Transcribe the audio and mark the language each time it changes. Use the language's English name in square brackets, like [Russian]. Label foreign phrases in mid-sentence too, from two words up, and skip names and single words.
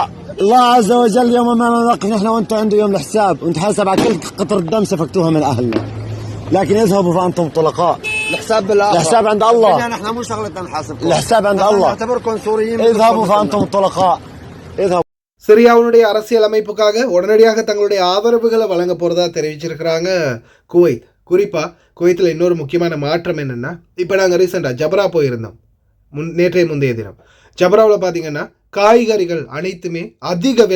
[Arabic] الله عز وجل يوم ما نوقف نحن وانتم عنده يوم الحساب ونتحاسب على كل قطرة دم سفكتوها من اهلنا. لكن اذهبوا فانتم الطلقاء. الحساب بالله. الحساب عند الله. نحن مو شغلتنا نحاسبكم. الحساب عند الله. نعتبركم سوريين. اذهبوا فانتم الطلقاء. اذهبوا. [Tamil] சிரியாவுடைய அரசியல் அமைப்புக்காக உடனடியாக தங்களுடைய ஆதரவுகளை வழங்க போறதா தெரிவிச்சிருக்கிறாங்க குவைத். குறிப்பாக குவைத்தில் இன்னொரு முக்கியமான மாற்றம் என்னென்னா, இப்போ நாங்கள் ரீசெண்டாக ஜப்ரா போயிருந்தோம் நேற்றைய முந்தைய தினம். ஜப்ராவில் பார்த்தீங்கன்னா காய்கறிகள் அனைத்துமே அதிக விலை.